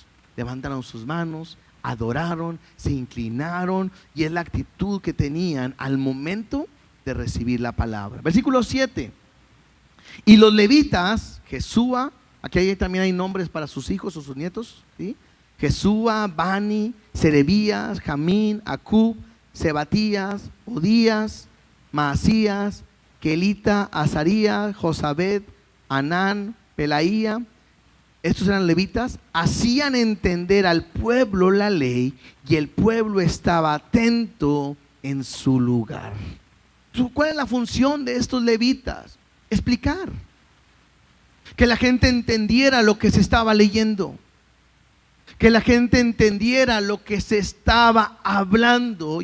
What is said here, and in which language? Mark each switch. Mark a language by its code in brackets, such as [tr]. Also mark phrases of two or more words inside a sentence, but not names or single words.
[es] Levantaron sus manos, adoraron, se inclinaron. Y es la actitud que tenían al momento de recibir la palabra. Versículo 7. Y los levitas, Jesúa, aquí también hay nombres para sus hijos o sus nietos, ¿sí? Jesúa, Bani, Serebías, Jamín, Acub, Sebatías, Odías, Maasías, Kelita, Azarías, Josabed, Anán, Pelaía. Estos eran levitas, hacían entender al pueblo la ley y el pueblo estaba atento en su lugar. ¿Cuál es la función de estos levitas? Explicar, que la gente entendiera lo que se estaba leyendo, que la gente entendiera lo que se estaba hablando.